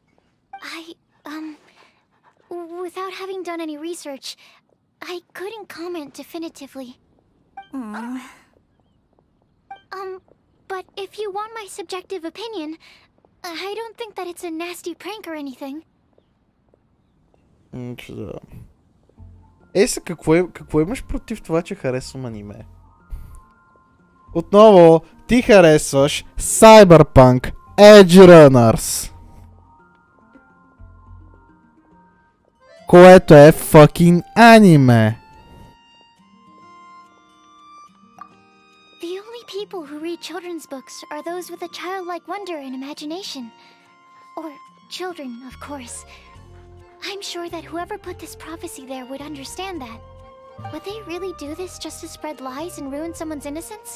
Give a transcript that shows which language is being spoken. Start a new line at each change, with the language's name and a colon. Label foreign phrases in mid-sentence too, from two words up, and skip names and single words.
English: Without having done any research, I couldn't comment definitively. But if you want my subjective opinion, I don't think that it's a nasty prank or anything.
Bulgarian: Да. Еса, какво имаш против това, че харесвам аниме? Отново, ти харесваш Cyberpunk Edge Runners. Което е fucking аниме.
English: The only people who read children's books are those with a childlike wonder and imagination. Or children, of course. I'm sure that whoever put this prophecy there would understand that. Would they really do this just to spread lies and ruin someone's innocence?